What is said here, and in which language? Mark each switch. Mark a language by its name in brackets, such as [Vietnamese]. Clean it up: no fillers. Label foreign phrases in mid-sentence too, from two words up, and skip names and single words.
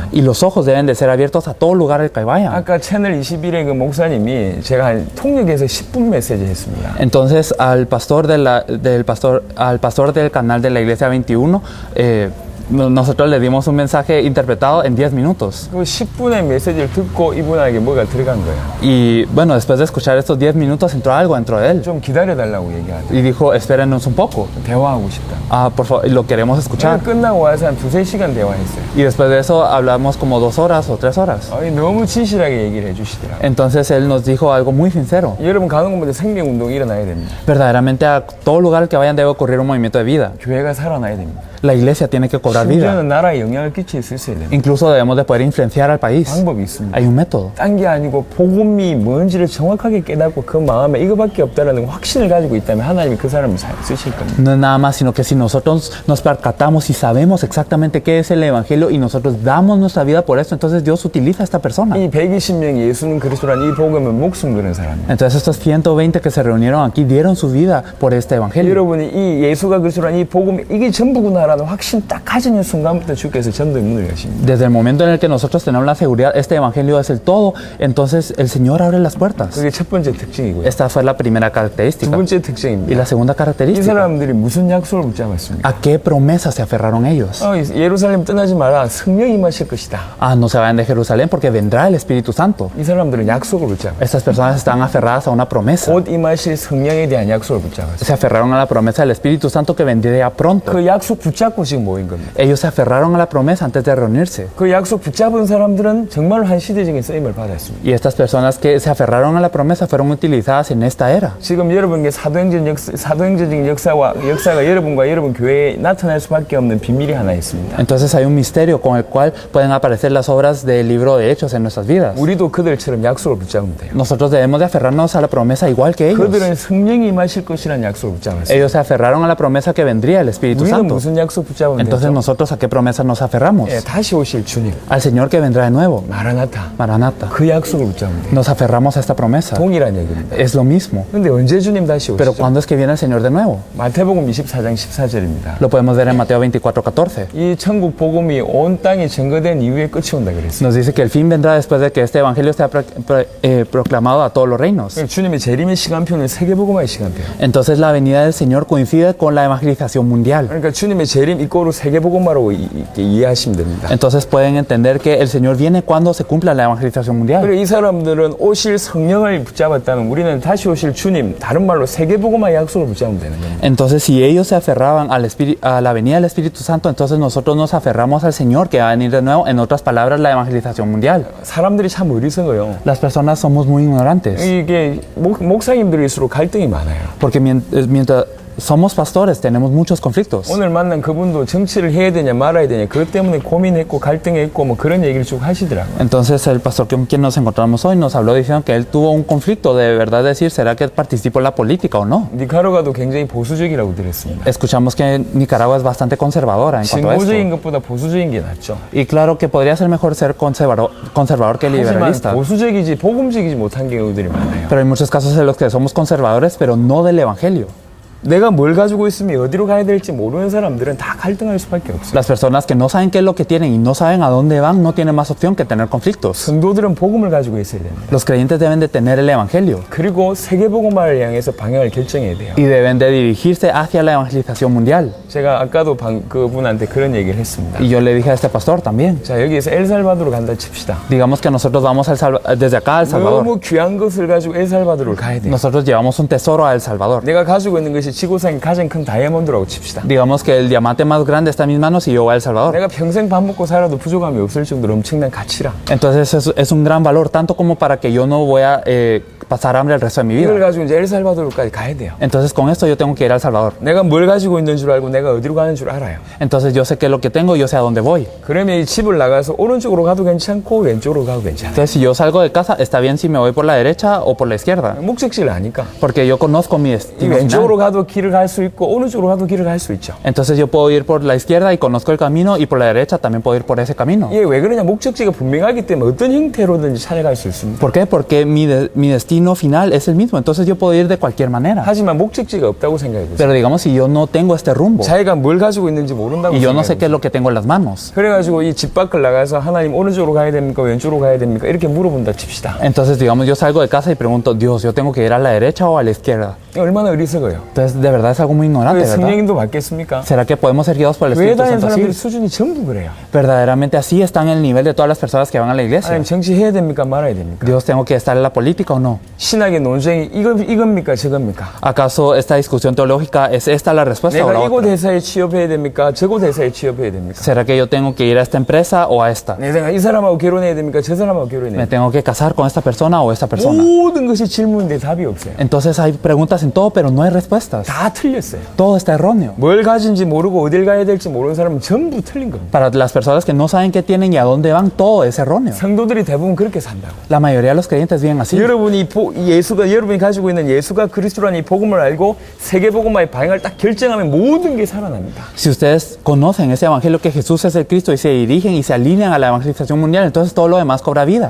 [Spanish] Y los ojos deben de ser abiertos a todo lugar al que vayan. [Korean] 아까 채널 21의 그 목사님이 제가 한 통역에서 10분 메시지 했습니다. [Spanish] Entonces al pastor del canal de la iglesia 21 nosotros le dimos un mensaje interpretado en 10 minutos. [Korean] 그 10분의 메시지를 듣고 이분에게 뭐가 들어간 거예요. [Spanish] Y bueno, después de escuchar estos 10 minutos entró algo dentro de él. [Korean] 좀 기다려달라고 얘기하더라고요. [Spanish] Y dijo, espérenos un poco. [Korean] 대화하고 싶다. [Spanish] Por favor, lo queremos escuchar. [Korean] 끝나고 와서 한 2-3시간 대화했어요. [Spanish] Y después de eso hablamos como 2 horas o 3 horas. [Korean] 너무 진실하게 얘기를 해주시더라고요. [Spanish] Entonces él nos dijo algo muy sincero. [Korean] 여러분 가는 곳마다 생명운동이 일어나야 됩니다. [Spanish] Verdaderamente a todo lugar al que vayan debe ocurrir un movimiento de vida. [Korean] 교회가 살아나야 됩니다. [Spanish] La iglesia tiene que cobrar vida. [Korean] 심지어는 나라에 영향을 끼칠 수 있어야 됩니다. [Spanish] Incluso debemos de poder influenciar al país. [Korean] 방법이 있습니다. [Spanish] Hay un método. [Korean] 딴 게 아니고 복음이 뭔지를 정확하게 깨닫고 그 마음에 이거밖에 없다라는 확신을 가지고 있다면 하나님이 그 사람을 쓰실 겁니다. [Spanish] No es nada más, sino que si nosotros nos percatamos y sabemos exactamente qué es el Evangelio y nosotros damos nuestra vida por esto, entonces Dios utiliza a esta persona. [Korean] 이 120명이 예수는 그리스도라는 이 복음을 목숨 거는 사람이에요. [Spanish] Entonces estos 120 que se reunieron aquí dieron su vida por este Evangelio. [Korean] 여러분이 이 예수가 그리스도라는 이 복음 이게 전부구나라는 확신 딱 가지는 순간부터 주께서 전도의 문을 여십니다. [Spanish] Desde el momento en el que nosotros tenemos la seguridad, este Evangelio es el todo, entonces el Señor abre las puertas. [Korean] 그게 첫 번째 특징이고요. [Spanish] Esta fue la primera [Korean] 두 [Spanish] característica. [Korean] 번째 [Spanish] Y [Korean] 특징입니다. [Spanish] la segunda [Korean] 이 [Spanish] característica, [Korean] 사람들이 무슨 약속을 붙잡았습니까? [Spanish] ¿a qué promesa se aferraron ellos? [Korean] 예루살렘 떠나지 마라. 성령이 임하실 것이다. [Spanish] No se vayan de Jerusalén porque vendrá el Espíritu Santo. [Korean] 이 사람들은 약속을 붙잡았어요. [Spanish] Estas personas están aferradas a una promesa. [Korean] 곧 임하실 성령에 대한 약속을 붙잡았어요. [Spanish] Se aferraron a la promesa del Espíritu Santo que vendría pronto. [Korean] 그 약속 붙잡고 지금 모인 겁니다. [Spanish] Ellos se aferraron a la promesa antes de reunirse. [Korean] 그 약속 붙잡은 사람들은 정말로 한 시대적인 쓰임을 받았습니다. [Spanish] Y estas personas que se aferraron a la promesa fueron utilizadas en esta era. [Korean] 지금 여러분께 사도행전적인 역사가 여러분과 여러분 교회에 나타날 수밖에 없는 비밀이 하나 있습니다. [Spanish] Entonces hay un misterio con el cual pueden aparecer las obras del libro de Hechos en nuestras vidas. [Korean] 우리도 그들처럼 약속을 붙잡으면 돼요. [Spanish] Nosotros debemos de aferrarnos a la promesa igual que ellos. [Korean] 그들은 성령이 임하실 것이라는 약속을 붙잡았어요. [Spanish] Ellos se aferraron a la promesa que vendría el Espíritu [Korean] 우리는 [Spanish] Santo. [Korean] 무슨 약속 붙잡으면 [Spanish] Entonces [Korean] 되죠? [Spanish] nosotros a qué promesa nos aferramos. [Korean] 예, 다시 오실 주님, [Spanish] Al Señor que vendrá de nuevo. [Korean] 마라나타. [Spanish] Maranata. [Korean] 그 약속을 붙잡으면 돼요. [Spanish] Nos aferramos a esta promesa. [Korean] 동일한 얘기입니다. [Spanish] Es lo mismo. [Korean] 근데 언제 주님 다시 [Spanish] Pero [Korean] 오시죠? [Spanish] ¿cuándo es que viene el Señor de nuevo? [Korean] 마태복음 24장 14절입니다. [Spanish] Lo podemos ver en Mateo 24:14. [Korean] 이 천국 복음이 온 땅에 증거된 이후에 끝이 온다 그랬어요. [Spanish] Nos dice que el fin vendrá después de que este evangelio sea proclamado a todos los reinos. [Korean] 주님의 재림의 시간표는 세계복음화의 시간표예요. [Spanish] Entonces la venida del Señor coincide con la evangelización mundial. [Korean] 그러니까 주님의 재림 이꼬로 세계복음화로 이해하시면 됩니다. [Spanish] Entonces pueden entender que el Señor viene cuando se cumpla la evangelización mundial. [Korean] 그리고 이 사람들은 오실 성령을 붙잡았다면 우리는 다시 오실 주님, 다른 말로 세계복음화의 약속을 붙잡으면 되는 겁니다. [Spanish] Entonces si ellos se aferraban a la venida del Espíritu Santo, entonces nosotros nos aferramos al Señor que va a venir de nuevo, en otras palabras, la evangelización mundial. [Korean] 사람들이 참 어리석어요. [Spanish] Las personas somos muy ignorantes, [Korean] 이게 목사님들일수록 갈등이 많아요. [Spanish] porque mientras somos pastores tenemos muchos conflictos. [Korean] 오늘 만난 그분도 정치를 해야 되냐 말아야 되냐 그것 때문에 고민했고 갈등했고 뭐 그런 얘기를 쭉 하시더라고요. [Spanish] Entonces el pastor con quien nos encontramos hoy nos habló diciendo que él tuvo un conflicto de verdad decir, ¿será que participo en la política o no? [Korean] 니카라과도 굉장히 보수적이라고 들었습니다. [Spanish] Escuchamos que Nicaragua es bastante conservadora en cuanto a [Korean] 진보적인 [Spanish] esto. [Korean] 것보다 보수적인 게 낫죠. [Spanish] Y claro que podría ser mejor ser conservador que [Korean] 하지만 [Spanish] liberalista. [Korean] 보수적이지 복음적이지 못한 경우들이 많아요. [Spanish] Pero hay muchos casos en los que somos conservadores, pero no del evangelio. [Korean] 내가 뭘 가지고 있으면 어디로 가야 될지 모르는 사람들은 다 갈등할 수밖에 없어요. [Spanish] Las personas que no saben qué es lo que tienen y no saben a dónde van no tienen más opción que tener conflictos. [Korean] 성도들은 복음을 가지고 있어야 됩니다. [Spanish] Los creyentes deben de tener el evangelio [Korean] 그리고 세계복음화를 향해서 방향을 결정해야 돼요. [Spanish] y deben de dirigirse hacia la evangelización mundial. [Korean] 제가 아까도 그분한테 그런 얘기를 했습니다. [Spanish] Y yo le dije a este pastor también. [Korean] 자, 여기에서 엘살바도르 간다 칩시다. [Spanish] Digamos que nosotros vamos desde acá a El Salvador. [Korean] 너무 귀한 것을 가지고 엘살바도르를 가야 돼요. [Spanish] Nosotros llevamos un tesoro a El Salvador. [Korean] 내가 가지고 있는 것이 지구상의 가장 큰 다이아몬드라고 칩시다. [Spanish] Digamos que el diamante más grande está en mis manos y yo voy a El Salvador. [Korean] 내가 평생 밥 먹고 살아도 부족함이 없을 정도로 엄청난 가치라. [Spanish] Entonces es un gran valor, tanto como para que yo no voy a pasar hambre el resto de mi [Korean] 이걸 [Spanish] vida. [Korean] 가지고 이제 엘살바도르까지 가야 돼요. [Spanish] Entonces con esto yo tengo que ir a El Salvador. [Korean] 내가 뭘 가지고 있는 줄 알고 내가 어디로 가는 줄 알아요. [Spanish] Entonces yo sé qué es lo que tengo y yo sé a dónde voy. [Korean] 그러면 이 집을 나가서 오른쪽으로 가도 괜찮고 왼쪽으로 가도 괜찮아요. [Spanish] Entonces si yo salgo de casa, está bien si me voy por la derecha o por la izquierda. [Korean] 목적지를 아니까. [Spanish] Porque yo conozco mi [Korean] 이 [Spanish] destino [Korean] 왼쪽으로 [Spanish] final. [Korean] 가도 길을 갈 수 있고 오른쪽으로 가도 길을 갈 수 있죠. [Spanish] Entonces yo puedo ir por la izquierda y conozco el camino y por la derecha también puedo ir por ese camino. [Korean] 이게 왜 그러냐? 목적지가 분명하기 때문에 어떤 형태로든지 찾아갈 수 있습니다. [Spanish] ¿Por qué? Porque mi destino final es el mismo. Entonces yo puedo ir de cualquier manera. [Korean] 하지만 목적지가 없다고 생각해 보세요. [Spanish] Pero digamos si yo no tengo este rumbo [Korean] 자기가 뭘 가지고 있는지 모른다고 [Spanish] y yo no sé [Korean] 생각해 [Spanish] qué es [Korean] 보세요. [Spanish] lo que tengo en las manos. [Korean] 그래가지고 이 집 밖을 나가서 하나님 오른쪽으로 가야 됩니까? 왼쪽으로 가야 됩니까? 이렇게 물어본다 칩시다. [Spanish] Entonces digamos yo salgo de casa y pregunto, Dios, ¿yo tengo que ir a la derecha o a la izquierda? [Korean] 얼마나 어리석어요. [Spanish] Entonces de verdad es algo muy ignorante, ¿verdad? [Korean] 성령님도 받겠습니까? [Spanish] ¿Será que podemos ser guiados por el [Korean] 교회 [Spanish] Espíritu [Korean] 다니는 [Spanish] Santo [Korean] 사람들이 [Spanish] así? [Korean] 수준이 전부 그래요. [Spanish] Verdaderamente así están en el nivel de todas las personas que van a la iglesia. [Korean] 하나님 정치해야 됩니까? 말아야 됩니까? [Spanish] Dios, ¿tengo que estar en la política o no? [Korean] 신학의 논쟁이 이겁니까? 저겁니까? [Spanish] ¿Acaso esta discusión teológica es esta la respuesta o la [Korean] 내가 이곳 [Spanish] otra? [Korean] 회사에 취업해야 됩니까? 저곳 회사에 취업해야 됩니까? [Spanish] ¿Será que yo tengo que ir a esta empresa o a esta? [Korean] 내가 이 사람하고 결혼해야 됩니까? 저 사람하고 결혼해야 [Spanish] ¿Me [Korean] 됩니까? [Spanish] tengo que casar con esta persona o esta persona? [Korean] 모든 것이 질문인데 답이 없어요. [Spanish] Entonces hay preguntas en todo, pero no hay respuestas. [Korean] 다 틀렸어요. [Spanish] Todo está erróneo. [Korean] 뭘 가진지 모르고 어딜 가야 될지 모르는 사람은 전부 틀린 겁니다. [Spanish] Para las personas que no saben qué tienen y a dónde van, todo es erróneo. [Korean] 성도들이 대부분 그렇게 산다고. [Spanish] La mayoría de los creyentes viven así. [Korean] 여러분이 가지고 있는 예수가 그리스도라는 이 복음을 알고 세계 복음화의 방향을 딱 결정하면 모든 게 살아납니다. [Spanish] Si ustedes conocen ese evangelio que Jesús es el Cristo y se dirigen y se alinean a la evangelización mundial, entonces todo lo demás cobra vida.